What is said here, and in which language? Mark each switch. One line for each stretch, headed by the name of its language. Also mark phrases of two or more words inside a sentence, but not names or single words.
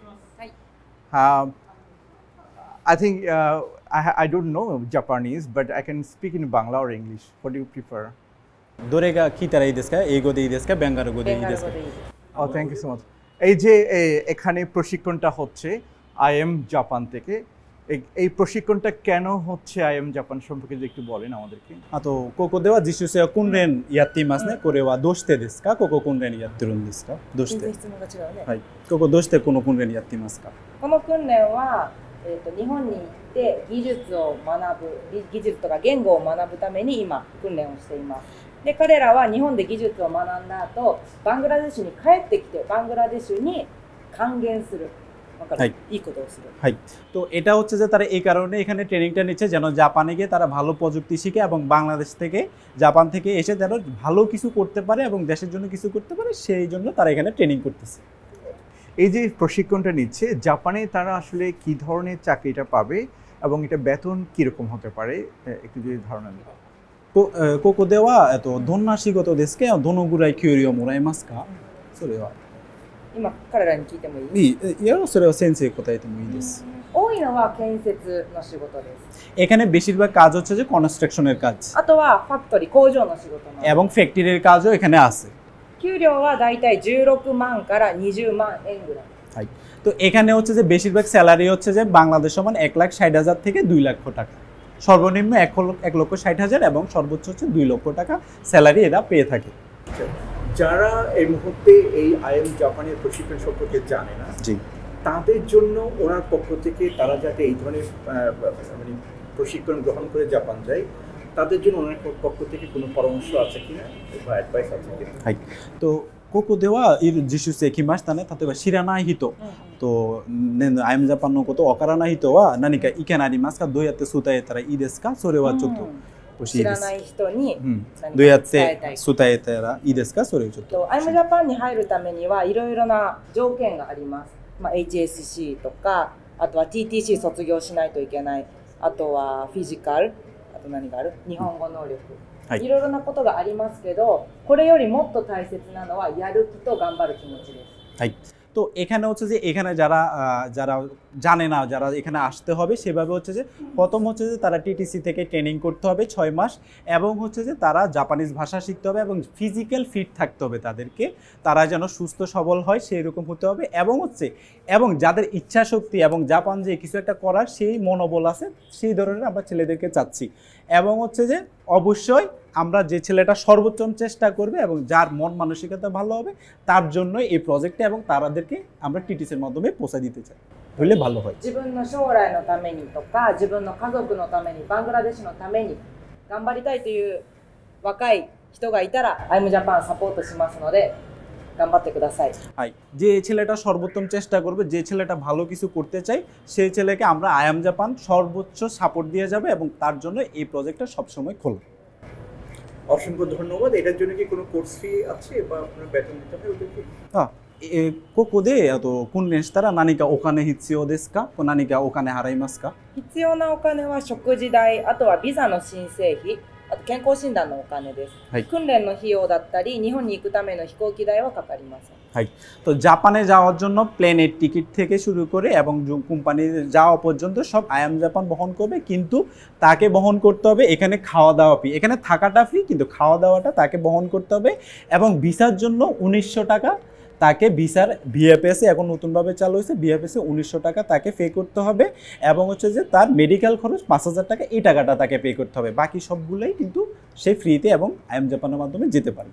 English: I think I don't know Japanese, but I can speak in Bangla or English. What do you prefer?
Japanese: どれが聞いたらいいですか？英語でいいですか？ベンガル語でいいですか?
English: Oh, thank you so much.
Bangla: এই যে এখানে প্রশিক্ষণটা হচ্ছে IM জাপান থেকে, এই প্রশিক্ষণটা কেন হচ্ছে IM জাপান সম্পর্কে যদি একটু বলেন আমাদেরকে।
Japanese: あとここでは実習生は訓練やっていますね。これはどうしてですか？ここ訓練やってるんですか？どうして？質問が違うね。はい。ここどうしてこの訓練やっていますか？この訓練は、日本に行って技術を学ぶ、技術とか言語を学ぶために今訓練をしています。で、彼らは日本で技術を学んだ後、バングラデシュに帰ってきて、バングラデシュに還元する。はい、いいことをする。
Bangla: はい。তো এটা হচ্ছে যে তারা এই কারণে এখানে ট্রেনিংটা নিচ্ছে যেন জাপানে গিয়ে তারা ভালো প্রযুক্তি শিখে এবং বাংলাদেশ থেকে, জাপান থেকে এসে যেন ভালো কিছু করতে পারে এবং দেশের জন্য কিছু করতে পারে, সেই জন্য তারা এখানে ট্রেনিং করতেছে। এই যে প্রশিক্ষণটা নিচ্ছে, জাপানে তারা আসলে কি ধরনের চাকরিটা পাবে এবং এটা বেতন কিরকম হতে পারে একটু যদি ধারণা দেন।
Japanese: ここでは、どんな仕事ですか？どのぐらい給料もらえますか？それは。今彼らに聞いてもいい？いや、それは先生答えてもいいです。多いのは建設の仕事です。
Bangla: এখানে বেশিরভাগ কাজ হচ্ছে যে কনস্ট্রাকশনের কাজ।
Japanese: あとはファクトリー工場の仕事も。
Bangla: এবং ফ্যাক্টরির কাজও এখানে আছে।
Japanese: 給料はだいたい16万から20万円ぐらい。
Bangla: はい。তো এখানে হচ্ছে যে বেশিরভাগ স্যালারি হচ্ছে যে বাংলাদেশ সমান 1,60,000 থেকে 2 লক্ষ টাকা। সর্বনিম্ন 1,60,000 এবং সর্বোচ্চ হচ্ছে 2 লক্ষ টাকা স্যালারি এরা পেয়ে থাকে। যারা এই মুহূর্তে এই আইএম জাপানের প্রশিক্ষণ সম্পর্কে জানে না, জি, তাদের জন্য ওনার পক্ষ থেকে তারা যাতে এই ধরনের মানে প্রশিক্ষণ গ্রহণ করে জাপান যায়, তাদের জন্য ওনার পক্ষ থেকে কোনো পরামর্শ আছে কিনা বা অ্যাডভাইস আছে কিনা?
Japanese: はい。とここではいる実習生来ましたね。例えば知らない人と、ね、アイムジャパンのことわからない人は何か意見ありますか？どうやって伝えたらいいですか？それはちょっと欲しいです。知らない人にどうやって伝えたらいいですか？それをちょっと。アイムジャパンに入るためにはいろいろな条件があります。HSC とか、あとは TTC 卒業しないといけない、あとはフィジカル、あと何がある？日本語能力。いろいろなことがありますけど、これよりもっと大切なのはやる気と頑張る気持ちです。
Bangla: はい。তো এখানে হচ্ছে যে এখানে যারা জানে না, যারা এখানে আসতে হবে সেভাবে হচ্ছে যে প্রথম হচ্ছে যে তারা টিটিসি থেকে ট্রেনিং করতে হবে 6 মাস এবং হচ্ছে যে তারা জাপানিজ ভাষা শিখতে হবে এবং ফিজিক্যাল ফিট থাকতে হবে তাদেরকে, তারা যেন সুস্থ সবল হয় সেই রকম হতে হবে এবং যাদের ইচ্ছা শক্তি এবং জাপান যে কিছু একটা করার সেই মনোবল আছে সেই ধরনের আমরা ছেলেদেরকে চাচ্ছি এবং হচ্ছে যে অবশ্যই আমরা যে ছেলেটা সর্বোচ্চ চেষ্টা করবে এবং যার মন মানসিকতা ভালো হবে তার জন্য এই প্রজেক্টে এবং তাদেরকে আমরা টিটিসির মাধ্যমে পৌঁছে দিতে চাই, হলে ভালো হয়।
Japanese: 自分の将来のためにとか自分の家族のためにバングラデシュのために頑張りたいという若い人がいたらアイムジャパンサポートしますので頑張ってください。
Bangla: はい。যে ছেলেটা সর্বোত্তম চেষ্টা করবে, যে ছেলেটা ভালো কিছু করতে চায় সেই ছেলেকে আমরা আইএম জাপান সর্বোচ্চ সাপোর্ট দিয়ে যাবে এবং তার জন্য এই প্রজেক্টটা সবসময় খোলা। অসংখ্য ধন্যবাদ। এটার জন্য কি কোনো কোর্স ফি আছে বা আপনার বেতন দিতে হবে ওদেরকে?
Japanese: ここで訓練したら何かお金必要ですか？何かお金払いますか？必要なお金は食事代、あとはビザの申請費、あと健康診断のお金です。はい、訓練の費用だったり日本に行くための飛行機代はかかりません。
Bangla: はい。তো জাপানে যাওয়ার জন্য প্লেনের টিকিট থেকে শুরু করে এবং কোম্পানির যাওয়া পর্যন্ত সব আইএম জাপান বহন করবে, কিন্তু তাকে বহন করতে হবে এখানে খাওয়া দাওয়া ফি, এখানে থাকাটা ফ্রি কিন্তু খাওয়া দাওয়াটা তাকে বহন করতে হবে এবং ভিসার জন্য 1900 টাকা তাকে ভিসার ভিএফএসে এখন নতুনভাবে চালু হয়েছে, ভিএফএসে 1900 টাকা তাকে পে করতে হবে এবং হচ্ছে যে তার মেডিকেল খরচ 5000 টাকা, এই টাকাটা তাকে পে করতে হবে, বাকি সবগুলোই কিন্তু সে ফ্রিতে এবং আইএম জাপানের মাধ্যমে যেতে পারবে।